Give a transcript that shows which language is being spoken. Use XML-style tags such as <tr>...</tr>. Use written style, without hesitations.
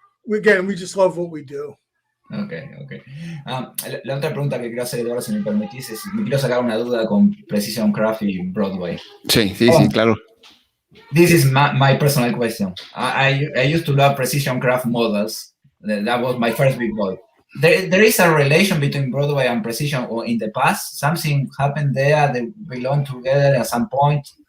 <en>Again, we just love what we do. Okay.</en> <es>La otra pregunta que quiero hacer, Eduardo, si me permitís, es, me quiero sacar una duda con Precision Craft y Broadway. Sí, claro.</es> <en>This is my personal question. I used to love Precision Craft models. That was my first big boy. There is a relation between Broadway and Precision, or in the past, something happened there, they belong together at some point?</en>